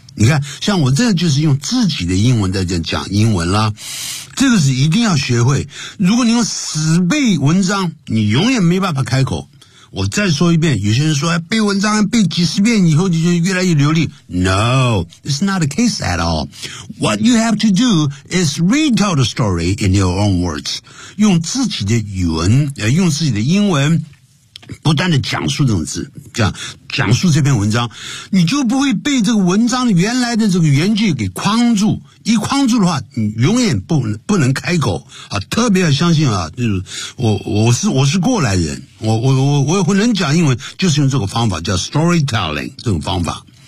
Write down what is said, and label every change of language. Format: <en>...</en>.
<zh>你看像我这个就是用自己的英文在讲英文啦，这个是一定要学会，如果你用死背文章你永远没办法开口。我再说一遍，有些人说背文章背几十遍以后你就越来越流利。</zh> <en>No, it's not the case at all. What you have to do is retell the story in your own words.</en> <zh>用自己的语文、用自己的英文不断的讲述这种字，这样讲述这篇文章，你就不会被这个文章原来的这个原句给框住。一框住的话，你永远不能开口啊！特别要相信啊，就是我是过来人，我能讲英文，就是用这个方法叫 storytelling 这种方法。</zh>